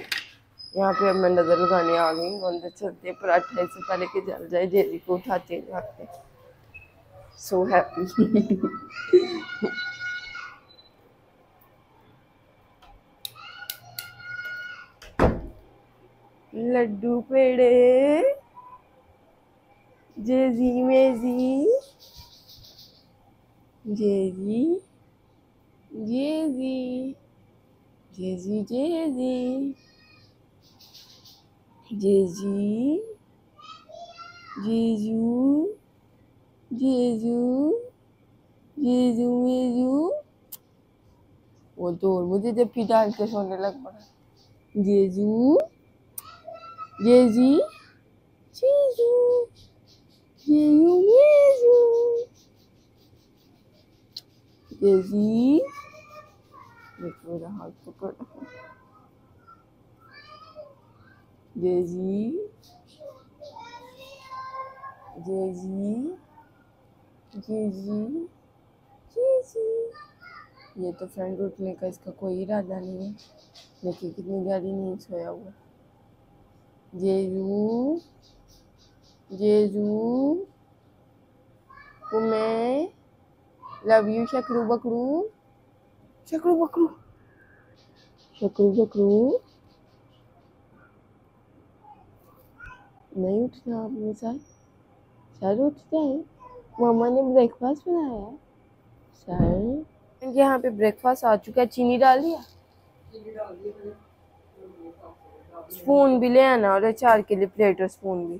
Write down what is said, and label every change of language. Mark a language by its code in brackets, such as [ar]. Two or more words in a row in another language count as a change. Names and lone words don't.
[hi] यहाँ पे अब मैं नज़र लगाने आ गई हूँ, अंदर चलते पराठा इससे पहले कि जल जाए, जेजी को उठाते हैं जाते। [en] so happy. [hi] लड्डू पेड़े जेजी मेजी, जेजी जेजी जेजी जेजी जेजी जेजू जेजू जेजू मेजू। वो तो मुझे जब भी डाल के सोने लग पड़ा। जेजू जेजी जेजू जेजू मेजू जेजी। मेरा हाथ पकड़। जेजी जेजी जेजी जेजी। ये तो फ्रेंड उठने का इसका कोई इरादा नहीं है, देखिए कितनी गहरी नींद सोया हुआ। जेजू जेजू मैं [en] love you [hi] शकरू बकरू शकरू बकरू शकरू बकरू। नहीं उठना आपने सर, सर उठ जाए, मम्मा ने ब्रेकफास्ट बनाया है सर। यहाँ पे ब्रेकफास्ट आ चुका है, चीनी डाल दिया, स्पून भी ले आना और अचार के लिए प्लेट और स्पून भी।